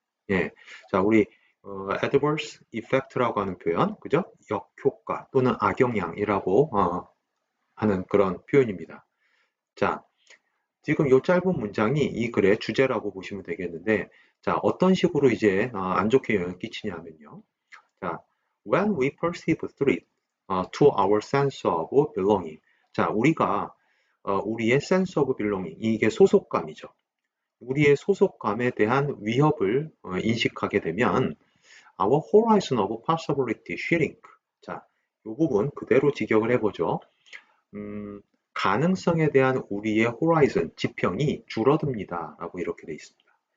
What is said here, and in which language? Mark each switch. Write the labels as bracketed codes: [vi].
[ko] 예, 자, 우리 adverse effect라고 하는 표현, 그죠? 역효과 또는 악영향이라고 하는 그런 표현입니다. 자, 지금 이 짧은 문장이 이 글의 주제라고 보시면 되겠는데, 자, 어떤 식으로 이제 안 좋게 영향을 끼치냐면요. [en] 자, when we perceive threat to our sense of belonging. [ko] 자, 우리가 우리의 sense of belonging, 이게 소속감이죠. 우리의 소속감에 대한 위협을 인식하게 되면 [en] our horizon of possibility shrink. [ko] 자, 이 부분 그대로 직역을 해보죠. 가능성에 대한 우리의 호라이즌, 지평이 줄어듭니다. 라고 이렇게 돼 있습니다.